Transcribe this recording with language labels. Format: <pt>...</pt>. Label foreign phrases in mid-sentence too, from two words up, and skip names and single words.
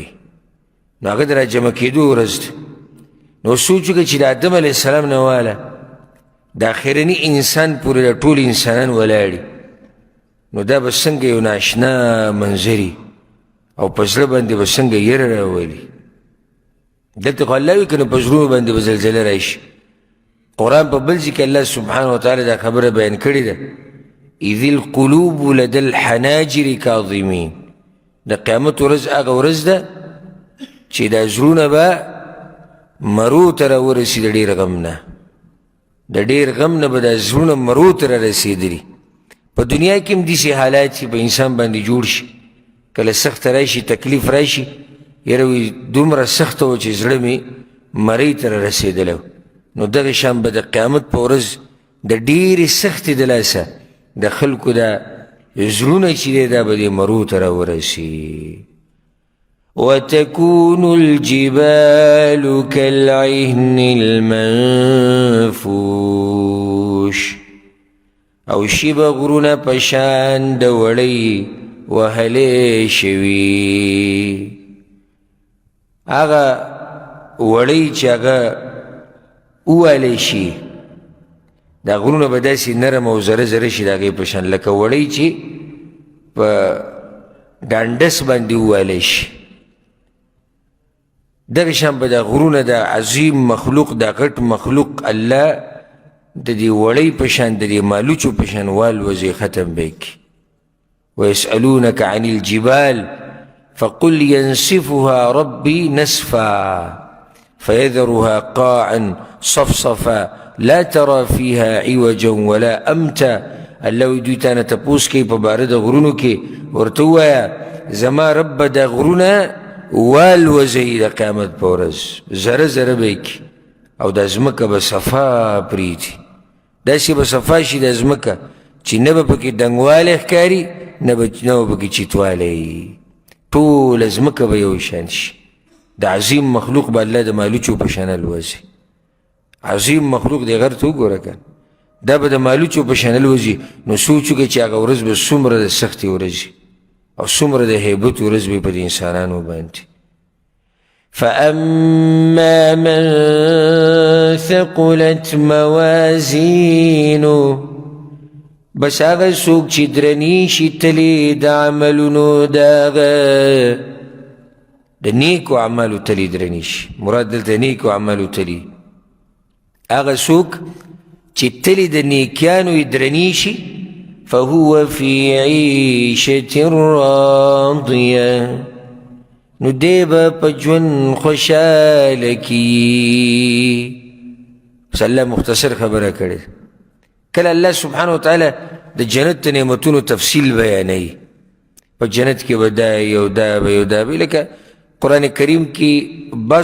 <ps>نو هغه د راجمع کېدو ورځ ده. نو سوچ وکړه چې د آدم</ps> <ar>علیه السلام</ar> <ps>نه واله د آخرني انسان پورې د ټول انسانان ولاړي، نو دا به څنګه یو ناشنا منظري او په زړه باندې به څنګه یره راولي. دلته خو الله وي که نه په زړونو باندې به زلزله راشي. قرآن په بل ځای کې</ps> <ar>الله سبحانه وتعالی</ar> <ps>دا خبره بیان کړې ده،</ps> <ar>اذ القلوب لدى الحناجر کاظمین.</ar> <ps>د قیامت ورځ هغه ورځ ده چې دا زړونه به مرو ته راورسي د ډېر غم نه. د ډېر غم نه به دا زړونه مرو ته رارسېدلي. په دنیا کې هم داسې حالات چې په انسان باندې جوړ شي، کله سخت راشي، تکلیف راشي، یره وي دومره سخته وه چې زړه مې مرۍ ته رارسېدلی و. نو دغه شان به د قیامت په ورځ د ډېرې سختې د لاسه د خلکو دا زړونه چې دی دا به دې مرو ته راورسي.</ps> <ar>وتكون الجبال كالعهن المنفوش،</ar> <ps>او شي به غرونه په شان د وړۍ وهلې شوي. هغه وړۍ چې هغه ووهلی شي، دا غرونه به داسې نرم او زره زره شي د هغې په شان، لکه وړۍ چې په ډانډس باندې ووهلی شي. دغه شان به دا غرونه د عظیم مخلوق، دا غټ مخلوق الله د دې وړۍ په شان، د دې مالوچو په شان والوځي، ختم به یې کړي.</ps> <ar>ویسألونک عن الجبال فقل ينسفها ربي نسفا فيذرها قاعا صفصفا لا ترى فيها عوجا ولا امتا.</ar> <ps>الله وی دوی تانه تپوس کوي په باره د غرونو کې، ورته ووایه زما رب به دا غرونه والوځوي د قیامت په ورځ، زره زره به یې کړي، او دا ځمکه به صفا پرېږدي. داسې به صفا شي دا ځمکه چې نه به پکې ډنګوالی ښکاري نه به پکې چیتوالی ټوله ځمکه به یو شان شي د عظیم مخلوق به الله د مالوچو په شان الوځي عظیم مخلوق دی غر ته وګوره که دا به د مالوچو په شان الوځي نو سوچ وکړه چې هغه ورځ به څومره د سختې ورځ او څومره د هیبت ورځ به په د انسانانو باندې</ps> <ar>فأما من ثقلت موازینو</ar> <ps>بس هغه څوک چې درنې شي تلې د عملونو د هغه د نیکو اعمالو تلې درنې شي مراد دلته نیکو اعمالو تلې هغه څوک چې تلې د نیکیانو یې درنې شي</ps> <ar>فهو في عيشة راضية</ar> <ps>نو دی به په ژوند خوشحاله کي بس الله مختصر خبره کړې کله</ps> <ar>الله سبحانه وتعالی</ar> <ps>د جنت د نعمتونو تفصیل بیانوي په جنت کې به دا یو دا به یو دا به لکه قرآن کریم کې بعض</ps>